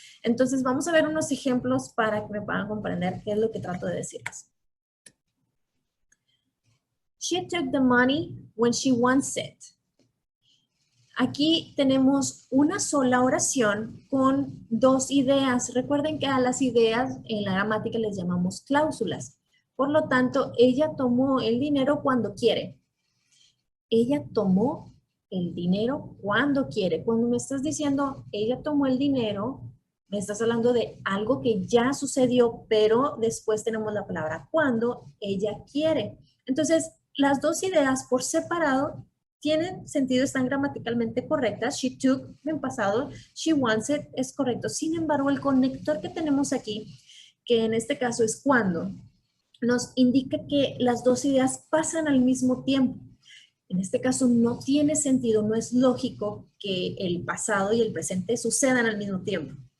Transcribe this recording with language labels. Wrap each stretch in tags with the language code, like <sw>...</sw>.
<es>Entonces vamos a ver unos ejemplos para que me puedan comprender qué es lo que trato de decirles.</es> <en>She took the money when she wants it.</en> <es>Aquí tenemos una sola oración con 2 ideas. Recuerden que a las ideas en la gramática les llamamos cláusulas. Por lo tanto, ella tomó el dinero cuando quiere. Ella tomó el dinero cuando quiere. Cuando me estás diciendo, ella tomó el dinero, Me estás hablando de algo que ya sucedió, pero después tenemos la palabra cuando, ella quiere. Entonces, las dos ideas por separado tienen sentido, están gramaticalmente correctas.</es> <en>She took</en> <es>en pasado,</es> <en>she wants it</en> <es>es correcto. Sin embargo, el conector que tenemos aquí, que en este caso es cuando, nos indica que las dos ideas pasan al mismo tiempo. En este caso no tiene sentido, no es lógico que el pasado y el presente sucedan al mismo tiempo.</es>